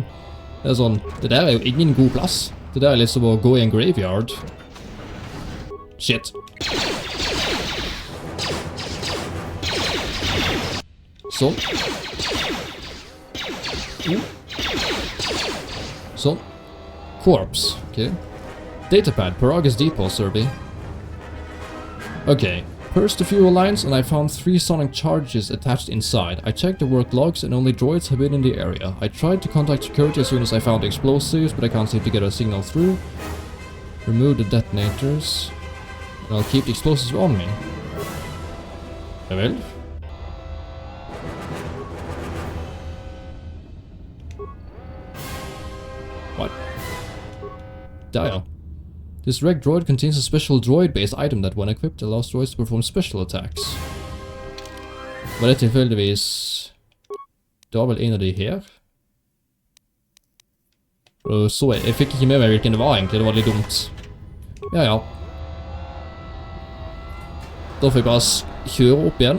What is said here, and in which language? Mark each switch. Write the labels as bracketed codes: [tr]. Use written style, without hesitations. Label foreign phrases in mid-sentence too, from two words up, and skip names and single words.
[no] Det er sånn, det der er jo ingen god plass. Det der er litt som å gå i en graveyard. Shit. Sånn. Sånn. [en] Corpse, ok. Datapad, Paragus Depot survey. Ok. Pursed the fuel lines and I found 3 sonic charges attached inside. I checked the work logs and only droids have been in the area. I tried to contact security as soon as I found the explosives, but I can't seem to get a signal through. Remove the detonators. And I'll keep the explosives on me. [no] Ja vel. What? Der ja. [en] This wrecked droid contains a special droid-based item that when equipped allows droids to perform special attacks. [no] Var det tilfeldigvis... Det var vel en av de her? Og så jeg fikk ikke med meg hvilken det var egentlig, det var litt dumt. Ja. Da får jeg bare kjøre opp igjen.